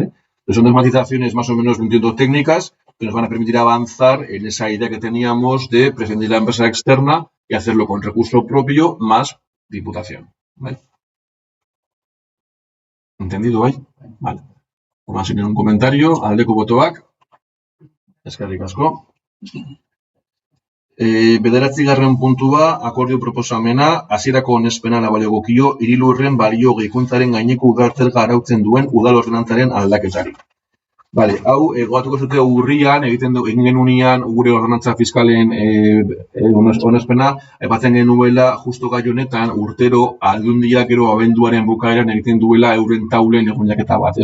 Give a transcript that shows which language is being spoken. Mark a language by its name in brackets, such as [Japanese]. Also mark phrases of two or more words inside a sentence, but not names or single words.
[Spanish] Entonces, son dos matizaciones más o menos, entiendo, técnicas que nos van a permitir avanzar en esa idea que teníamos de presentar la empresa externa y hacerlo con recurso propio más Diputación, ¿vale? ¿Entendido ahí? Vale. Vamos a seguir un comentario. [Basque] Aldeko botoak. Eskerrik asko. 9. puntua, akordio proposamena, hasierako onespena balio hirilurren balio gehikuntzaren gaineko udaltzerga arautzen duen udal ordenantzaren aldaketari. Bale, hau, gogatuko zute urrian, egin genunean gure ordenantza fiskalen onespena, aipatzen genuela justo gai honetan urtero aldundiak gero abenduaren bukaeran egiten duela euren taulen egunjaketa bat.